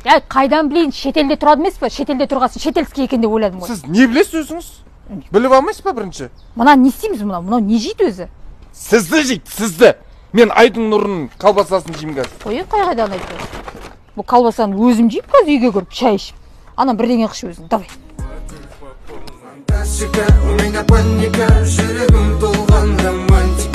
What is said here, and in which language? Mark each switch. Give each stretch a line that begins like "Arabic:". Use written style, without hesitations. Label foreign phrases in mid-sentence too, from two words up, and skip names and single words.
Kazakh: Қайдан білейін, шетелде тұрады емес пе? Шетелде тұрғасын шетелский екен деп ойладым ғой. Сіз не білесіз өзіңіз? Біліп алмайсыз ба бірінші? Мына не істейміз мынау не жейді өзі? Сізді жейді, сізді. Мен Айдың Нұрының колбасасын жеймін қазір. Қой, қайдан айтты? Бұл колбасаны өзім жейіп қазір үйге кіріп шай ішіп. Ана бірдеңе қышы өзің, давай.
Russian: У меня паника,
Kazakh: жүрегім толғанда